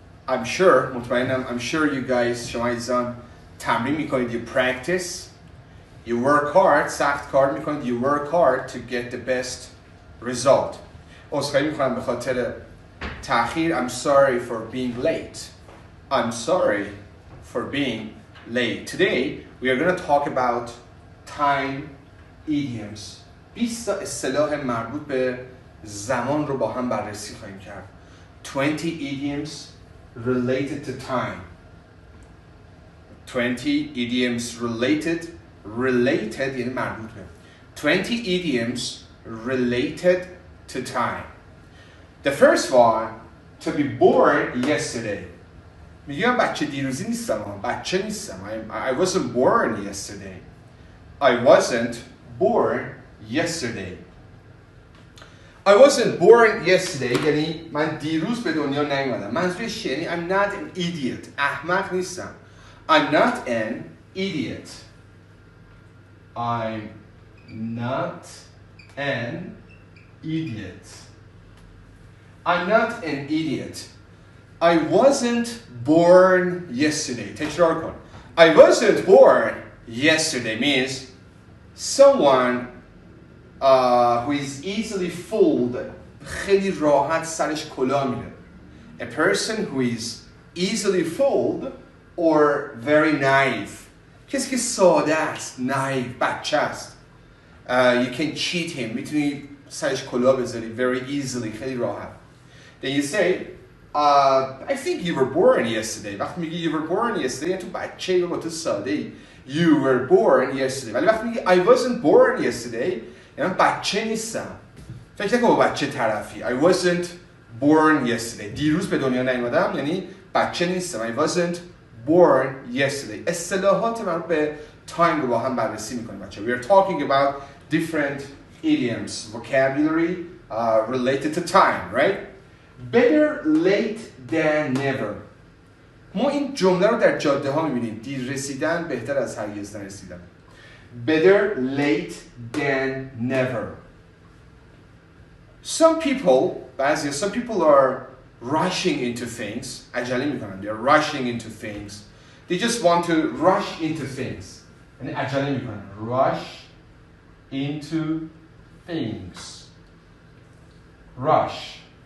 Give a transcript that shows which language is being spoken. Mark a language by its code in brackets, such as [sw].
[en] I'm sure you guys [fa] شما عزیزان تمرین میکنید, [en] you practice, you work hard, [fa] سخت کار میکنید, [en] you work hard to get the best result. [fa] عذرخواهی میکنم به خاطر تأخیر. [en] I'm sorry for being late. I'm sorry for being late. Today we are going to talk about time idioms. [fa] 20 اصطلاح مربوط به زمان رو با هم بررسی خواهیم کرد. [en] 20 idioms related to time. 20 idioms related [fa] یعنی مربوط به. [en] 20 idioms related to time. The first one, to be born yesterday. [fa] میگم بچه دیروزی نیستم, بچه نیستم. [en] I wasn't born yesterday. I wasn't born yesterday. I wasn't born yesterday [fa] یعنی من دیروز به دنیا نیومدم. منظورش یعنی [en] I'm not an idiot. [fa] احمق نیستم. [en] I'm not an idiot. I'm not an idiot. I'm not an idiot. I wasn't born yesterday. [fa] تکرار کن. [en] I wasn't born yesterday means someone who is easily fooled. [fa] خیلی راحت سرش کلاه میره. [en] A person who is easily fooled or very naive. [fa] کسی که ساده است, naive, بچه است. [en] You can cheat him. [fa] میتونی سرش کلاه بذاری [en] very easily, [fa] خیلی راحت. [en] Then you say, I think you were born yesterday. [fa] وقتی میگی [en] you were born yesterday [fa] تو بچه‌ای با تو ساده‌ای. [en] You were born yesterday. [fa] ولی وقتی میگی [en] I wasn't born yesterday [fa] یعنی بچه نیستم. فکر نکن با بچه طرفی. [en] I wasn't born yesterday. [fa] دیروز به دنیا نیومدم یعنی بچه نیستم. [en] I wasn't born yesterday. [fa] اصطلاحات مربوط به time رو با هم بررسی می‌کنیم بچه. [en] We are talking about different idioms, vocabulary related to time, right? Better late than never. [fa] ما این جمله رو در جاده ها میبینیم. دیر رسیدن بهتر از هرگز نرسیدن. [en] Better late than never. Some people are rushing into things. [fa] عجله میکنن. [en] They're rushing into things. They just want to rush into things. [fa] یعنی عجله میکنن. [en] Rush into things. Rush.